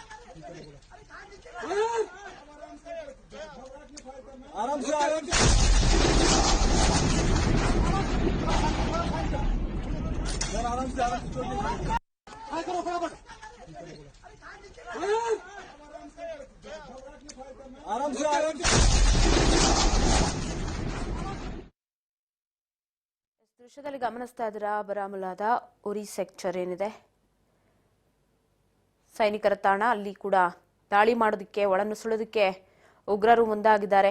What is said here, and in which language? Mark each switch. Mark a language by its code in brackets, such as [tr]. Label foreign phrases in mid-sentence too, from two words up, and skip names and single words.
[hi] आराम से यार आराम से हाय करो फटाफट आराम से [kn] ದೃಶ್ಯದಲ್ಲಿ ಗಮನಿಸ್ತಾ ಇದ್ದೀರಾ ಬಾರಾಮುಲ್ಲಾದ ಉರಿ ಸೆಕ್ಟರ್ ಏನಿದೆ ಸೈನಿಕರ ತಾಣ ಅಲ್ಲಿ ಕೂಡ ದಾಳಿ ಮಾಡೋದಕ್ಕೆ ಒಳನುಸುಳೋದಕ್ಕೆ ಉಗ್ರರು ಮುಂದಾಗಿದ್ದಾರೆ.